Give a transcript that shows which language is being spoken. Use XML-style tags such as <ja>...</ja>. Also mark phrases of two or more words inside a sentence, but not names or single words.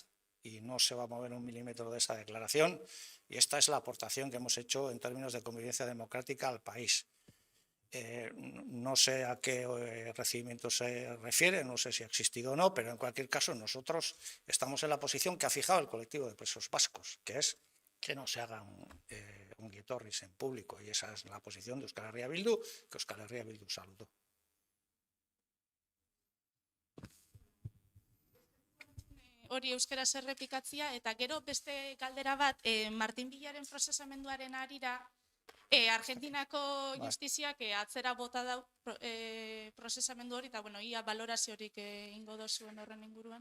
<es>Y no se va a mover un milímetro de esa declaración. Y esta es la aportación que hemos hecho en términos de convivencia democrática al país. No sé a qué recibimiento se refiere, no sé si ha existido o no, pero en cualquier caso nosotros estamos en la posición que ha fijado el colectivo de presos vascos, que es que no se hagan ongietorris en público, y esa es la posición de Euskal Herria Bildu, que Euskal Herria Bildu saludó.</es> <eu>Hori euskaraz errepikatzia, eta gero beste galdera bat, Martin Villaren prozesamenduaren harira, Argentinako justiziak atzera bota dau prozesamendu hori, eta bueno, ia baloraziorik ingo dozuen horren inguruan.</eu>